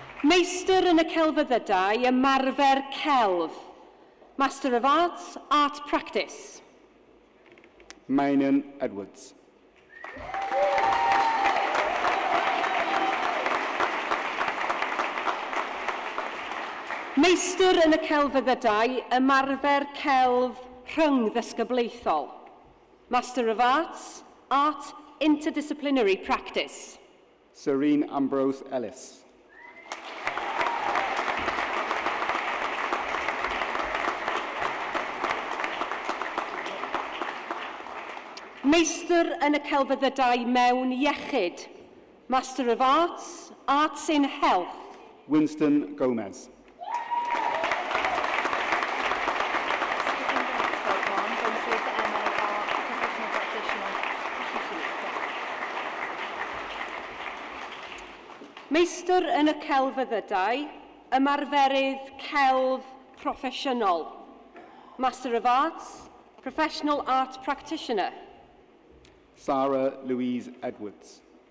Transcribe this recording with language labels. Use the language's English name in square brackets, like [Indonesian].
[Welsh] Meistr yn y celfyddydau, ymarfer celf. [English] Master of Arts, Art Practice. Mainan Edwards. [Welsh] Meistr yn y celfyddydau, ymarfer celf rhyngddysgyblaethol. [English] Master of Arts, Art Interdisciplinary Practice. Serene Ambrose Ellis. [Welsh] Meistr yn y celfyddydau mewn iechyd. [English] Master of Arts, Arts in Health. Winston Gomez. [Welsh] Meistr yn y celfyddydau, ymarferydd celf proffesiynol. [English] Master of Arts, Professional Art Practitioner. Sarah Louise Edwards.